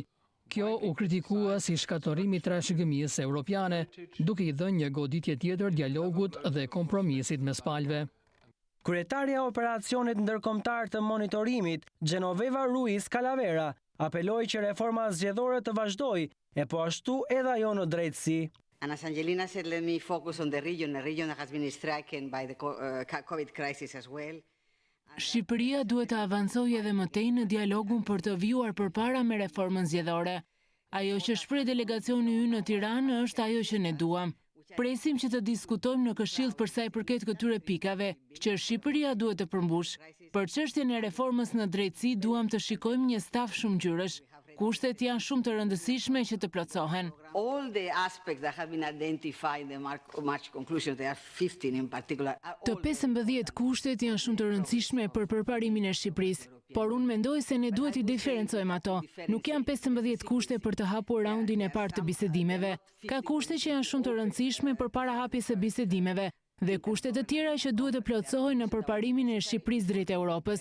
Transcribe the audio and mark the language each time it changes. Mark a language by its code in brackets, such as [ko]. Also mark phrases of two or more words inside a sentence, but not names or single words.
[sq] Kjo u kritikua si shkatërimi i trashëgimisë europiane, duke i dhënë një goditje tjetër dialogut dhe kompromisit mes palëve. Kryetarja e operacionit ndërkombëtar të monitorimit, Genoveva Ruiz Calavera, apeloi që reforma zgjedhore të vazhdojë e po ashtu edhe ajo në drejtësi. [en] As Angelina said, let me focus on the region that has been stricken by the COVID crisis as well. [sq] Shqipëria duhet të avancojë edhe më tej në dialogun për të vjuar përpara me reformën zgjedhore. Ajo që shpreh delegacioni ynë në Tiranë është ajo që ne duam. Presim që të diskutojmë në Këshill për sa i përket këtyre pikave që Shqipëria duhet të përmbush. Për çështjen e reformës në drejtësi duam të shikojmë një staf shumë ngjyrësh. Kushtet janë shumë të rëndësishme që të plotësohen. [en] All the aspects that have been identified in the March conclusions, there are 15 in particular. [sq] Të 15 kushtet janë shumë të rëndësishme për përparimin e Shqipërisë, por unë mendoj se ne duhet i diferencojmë ato. Nuk janë 15 kushte për të hapur raundin e parë të bisedimeve. Ka kushte që janë shumë të rëndësishme përpara hapjes së bisedimeve dhe kushte të tjera që duhet të plotësohen në përparimin e Shqipërisë drejt Europës.